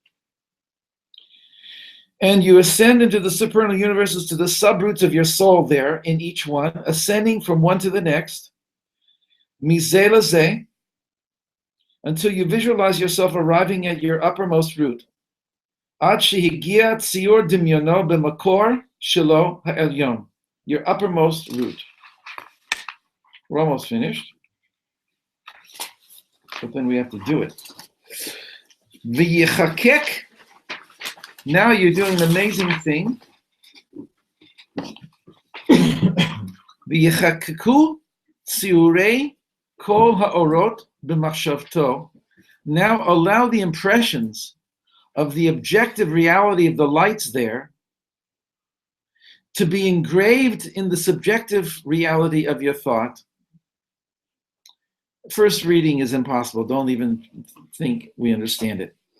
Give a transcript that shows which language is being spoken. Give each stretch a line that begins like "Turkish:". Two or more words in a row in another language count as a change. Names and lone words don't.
English: And you ascend into the supernal universes, to the subroots of your soul there in each one, ascending from one to the next,
Hebrew: מזה לזה,
English: until you visualize yourself arriving at your uppermost root.
Hebrew: עד שהגיע ציור דמיונו במקור שלו העליון,
English: your uppermost root. We're almost finished, but then we have to do it. V'yichakek, now you're doing an amazing thing.
Hebrew: ויחקקו ציורי כל האורות במחשבתו.
English: Now allow the impressions of the objective reality of the lights there to be engraved in the subjective reality of your thought. First reading is impossible. Don't even think we understand it.